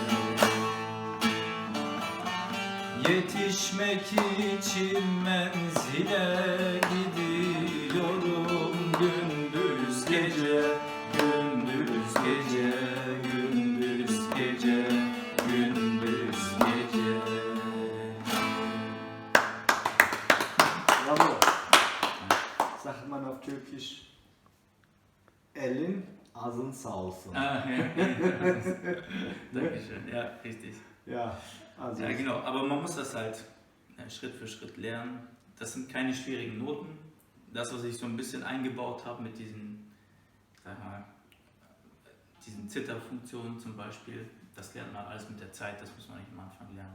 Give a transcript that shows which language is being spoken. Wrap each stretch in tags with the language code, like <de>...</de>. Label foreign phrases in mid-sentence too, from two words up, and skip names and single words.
<tr>Yetişmek için menzile gidiyorum gündüz gece, gündüz gece, gündüz gece, gündüz gece.</tr> <de>Bravo. Sagt man auf Türkisch, Ellen, Asen Sauce. Ah, ja. Dankeschön, ja, richtig. Ja, also. Ja, genau, aber man muss das halt Schritt für Schritt lernen. Das sind keine schwierigen Noten. Das, was ich so ein bisschen eingebaut habe mit diesen, sag mal, diesen Zitterfunktionen zum Beispiel, das lernt man alles mit der Zeit, das muss man nicht am Anfang lernen.</de>